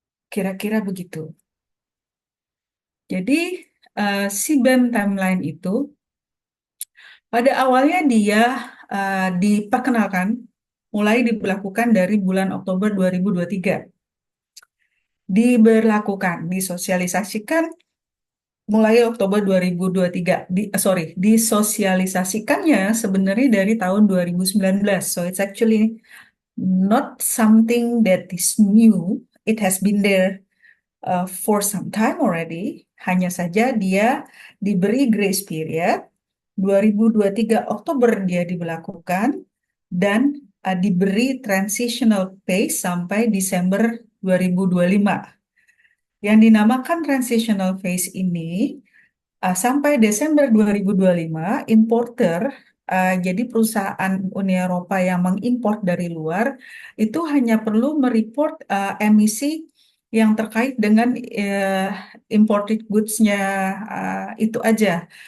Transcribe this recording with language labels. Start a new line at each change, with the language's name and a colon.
Indonesian: Kira-kira begitu. Jadi, si BEM timeline itu pada awalnya dia diperkenalkan mulai diberlakukan dari bulan Oktober 2023. Diberlakukan, disosialisasikan mulai Oktober 2023. Disosialisasikannya sebenarnya dari tahun 2019.
English: So it's actually not something that is new. It has been there for some time already.
Indonesian: Hanya saja dia diberi grace period. 2023 Oktober dia diberlakukan dan diberi transitional phase sampai Desember 2025. Yang dinamakan transitional phase ini sampai Desember 2025, importer, jadi perusahaan Uni Eropa yang mengimpor dari luar, itu hanya perlu mereport emisi yang terkait dengan imported goods-nya itu aja.